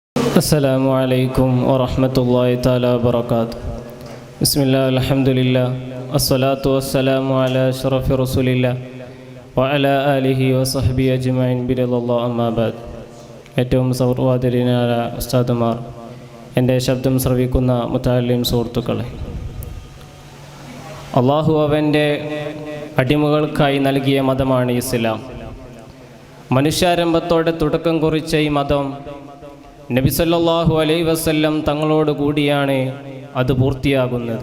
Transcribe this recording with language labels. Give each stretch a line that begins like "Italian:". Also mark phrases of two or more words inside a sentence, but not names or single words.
Arabic: السلام عليكم ورحمة الله تعالى وبركاته. بسم الله الحمد لله الصلاة والسلام على أشرف رسول الله وعلى آله وصحبه أجمعين برضا الله أما بعد.
Malayalam: ഏറ്റവും സൗഹൃദാദരീനായ ഉസ്താദുമാർ, എൻ്റെ ശബ്ദം ശ്രവിക്കുന്ന മുതഅല്ലിം സുഹൃത്തുക്കളെ, അള്ളാഹു അവൻ്റെ അടിമകൾക്കായി നൽകിയ മതമാണ് ഇസ്ലാം. മനുഷ്യാരംഭത്തോടെ തുടക്കം കുറിച്ച ഈ മതം നബി
Arabic: صلى الله عليه وسلم
Malayalam: തങ്ങളോട് കൂടിയാണ് അത് പൂർത്തിയാകുന്നത്.